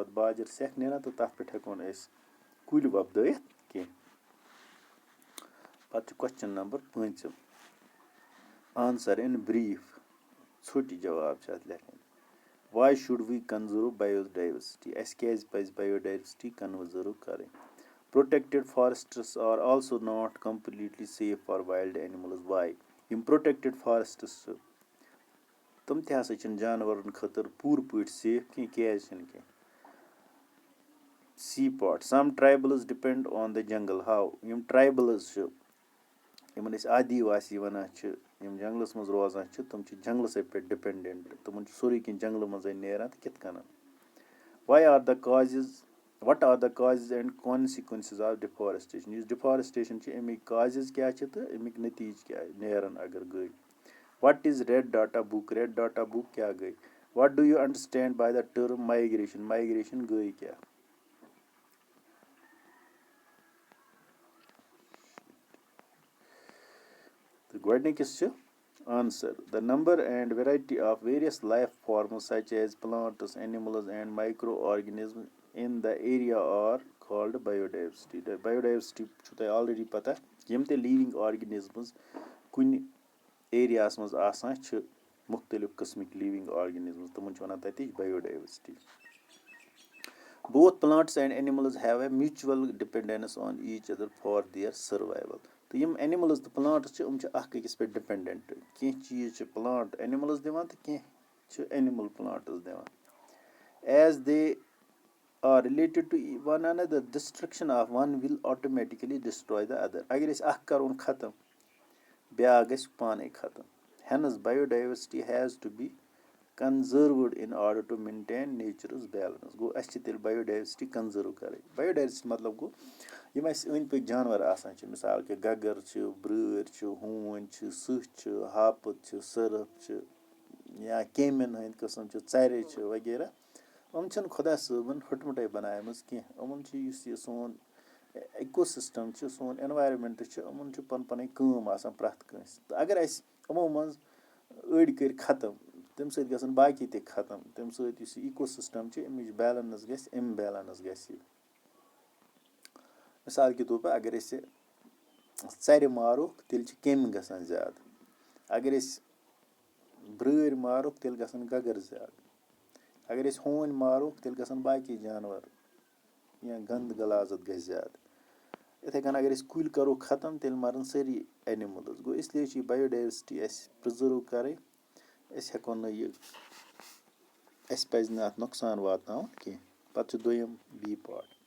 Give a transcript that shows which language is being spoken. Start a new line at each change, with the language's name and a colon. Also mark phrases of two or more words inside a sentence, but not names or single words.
Kashmiri: پَتہٕ باجر سیٚکھ نیران تہٕ تَتھ پٮ۪ٹھ ہٮ۪کو نہٕ أسۍ کُلۍ وۄپدٲیِتھ کینٛہہ پَتہٕ چھُ کوسچن
English: number 5 answer in brief
Kashmiri: ژھوٚٹۍ جواب چھِ اَتھ لیکھٕنۍ
English: why should we conserve biodiversity
Kashmiri: اَسہِ کیازِ پَزِ
English: biodiversity conserve
Kashmiri: کَرٕنۍ
English: protected forests are also not completely safe for wild animals why
Kashmiri: یِم
English: protected forests
Kashmiri: چھِ تِم تہِ ہسا چھِنہٕ جانورن خٲطرٕ پوٗرٕ پٲٹھۍ سیف کینٛہہ کیازِ چھِنہٕ کینٛہہ
English: C part some tribals depend on the jungle
Kashmiri: ہاو یِم ٹرایبلز چھِ یِمن أسۍ آدیواسی وَنان چھِ یِم جنٛگلَس منٛز روزان چھِ تِم چھِ جنٛگلسٕے پٮ۪ٹھ ڈِپٮ۪نٛڈٮ۪نٛٹ تِمن چھُ سورُے کینٛہہ جنٛگلہٕ منٛزٕے نیران تہٕ کِتھ کٔنن
English: why are the causes what are the causes and consequences of deforestation
Kashmiri: یُس deforestation چھِ اَمِکۍ causes کیٛاہ چھِ تہٕ اَمِکۍ نٔتیٖجہٕ کیٛاہ نیرَن اگر گٔے
English: what is red data book
Kashmiri: کیٛاہ گٔے
English: what do you understand by the term migration
Kashmiri: گٔے کیٛاہ تہٕ گۄڈٕنِکِس چھِ
English: answer the number and variety of various life forms such as plants animals and microorganisms in the area are called biodiversity the biodiversity
Kashmiri: چھُ تۄہہِ
English: already
Kashmiri: پتہ یِم تہِ
English: living organisms
Kashmiri: کُنہِ ایریاہَس منٛز آسان چھِ
English: مُختٔلِف قٕسمٕکۍ living organisms
Kashmiri: تِمن چھِ وَنان تَتِچ
English: biodiversity both plants and animals have a mutual dependence on each other for their survival
Kashmiri: تہٕ یِم animals تہٕ plants چھِ یِم چھِ اکھ أکِس پٮ۪ٹھ ڈِپٮ۪نڈنٹ کینٛہہ چیٖز چھِ
English: plant animals
Kashmiri: دِوان تہٕ کینٛہہ چھِ
English: animal plants
Kashmiri: دِوان
English: as they are related to one another destruction of one will automatically destroy the other
Kashmiri: اگر أسۍ اکھ کَرون ختم بیٛاکھ گژھِ پانَے ختم
English: hence biodiversity has to be conserved in order to maintain nature's balance
Kashmiri: گوٚو اَسہِ چھِ تیٚلہِ
English: biodiversity conserve
Kashmiri: کَرٕنۍ biodiversity مطلب گوٚو یِم اَسہِ أنٛدۍ پٔکۍ جانوَر آسان چھِ مِثال کہِ گگر چھِ برٛٲرۍ چھِ ہوٗنۍ چھِ سٕہہ چھِ ہاپُت چھِ سٔرٕپھ چھِ یا کیٚمٮ۪ن ہٕنٛدۍ قٕسٕم چھِ ژَرِ چھِ وغیرہ یِم چھِنہٕ خۄدا صٲبَن ہُٹمُٹَے بَنایمَژٕ کینٛہہ یِمَن چھِ یُس یہِ سون اِکو سِسٹَم چھِ سون اٮ۪نوارمٮ۪نٛٹ چھِ یِمَن چھِ پَنٕنۍ پَنٕنۍ کٲم آسان پرٛٮ۪تھ کٲنٛسہِ تہٕ اگر اَسہِ یِمو منٛز أڑۍ کٔرۍ ختم تَمہِ سۭتۍ گژھن باقٕے تہِ ختم تَمہِ سۭتۍ یُس یہِ اِکو سِسٹَم چھِ اَمِچ بیلَنٕس گژھِ اِمبیلَنٕس گژھِ یہِ مِثال
Urdu: کے طور پر
Kashmiri: اگر أسۍ ژَرِ ماروکھ تیٚلہِ چھِ کیٚمۍ گژھان زیادٕ اگر أسۍ برٛٲرۍ ماروکھ تیٚلہِ گژھن گگر زیادٕ اگر أسۍ ہوٗنۍ ماروکھ تیٚلہِ گژھن باقٕے جانوَر یا گنٛدٕ غلازت گژھِ زیادٕ یِتھَے کٔنۍ اگر أسۍ کُلۍ کَرو ختم تیٚلہِ مَرَن سٲری اٮ۪نِمٕلٕز گوٚو اِسلیے چھِ یہِ بَیوڈایؤرسِٹی اَسہِ پِرٛزٔرٕو کَرٕنۍ أسۍ ہٮ۪کو نہٕ یہِ اَسہِ پَزِ نہٕ اَتھ نۄقصان واتناوُن کینٛہہ پَتہٕ چھُ دوٚیِم بی پاٹ